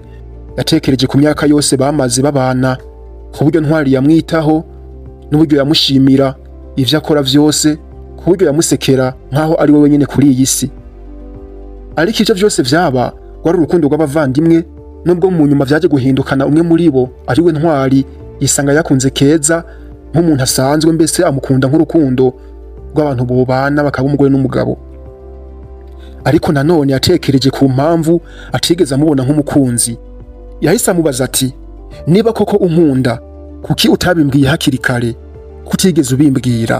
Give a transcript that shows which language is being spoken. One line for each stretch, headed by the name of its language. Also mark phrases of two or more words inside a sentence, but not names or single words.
Rundi: Yatekereje ku myaka yose bamaze babana, ku buryo Ntwari yamwitaho, n'uburyo yamushimira ivyo akora vyose, ku buryo yamusekera nkaho ari we wenyene kuri iyi si. Ariko ivyo vyose vyaba wari urukundo rw'abavandimwe, nubwo mu nyuma vyaje guhindukana umwe muri bo ari we Ntwari yisanga yakunze Keza nk'umuntu asanzwe, mbese amukunda nk'urukundo rw'abantu bobana bakaba umugore n'umugabo. Ariko nanone yatekereje ku mpamvu atigeze amubona nk'umukunzi. Yahise amubaza ati, niba koko unkunda, kuki utabimbwiye hakiri kare, kutigeze ubimbwira?